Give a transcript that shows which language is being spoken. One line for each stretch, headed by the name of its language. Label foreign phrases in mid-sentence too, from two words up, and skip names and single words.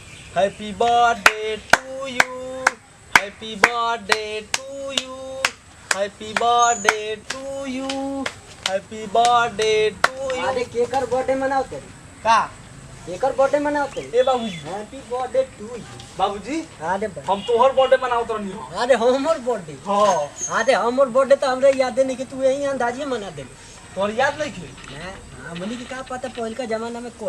English: Happy birthday to you, happy birthday to you, happy birthday to you, happy birthday to you.
Bhojpuri: अरे केकर बर्थडे मनाओते का केकर बर्थडे मनाओते ए बाबूजी,
English: Happy birthday to you.
Bhojpuri: बाबूजी अरे हम तोहर बर्थडे मनावत रहनी हो। अरे हमर बर्थडे हां अरे हमर बर्थडे तो हमरे याद नहीं कि तू यही अंदाजे मना देली। तोहर याद नहीं खे? हमनी के का पता पहल का जमाना में कोई